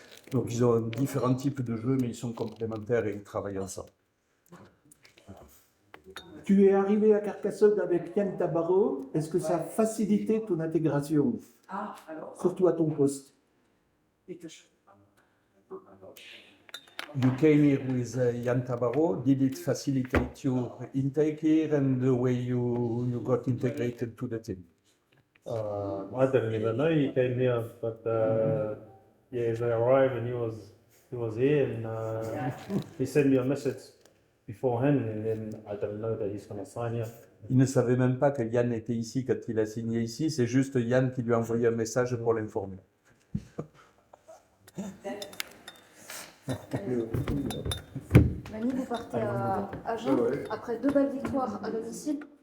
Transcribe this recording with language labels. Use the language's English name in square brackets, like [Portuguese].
[French] Donc ils ont différents types de jeux, mais ils sont complémentaires et ils travaillent ensemble. Tu es arrivé à Carcassonne avec Yann Tabarot. Est-ce que ça a facilité ton intégration, surtout à ton poste? [English] You came here with Yann Tabarot. Did it facilitate your intake here and the way you got integrated to the team? I didn't even know he came here, but yeah, they arrived and he was here and he sent me a message beforehand, and then I didn't know that he's going to sign here. [French] Il ne savait même pas que Yann était ici quand il a signé ici. C'est juste Yann qui lui a envoyé un message pour l'informer. Manu, vous partez à Agen après 2 belles victoires à domicile.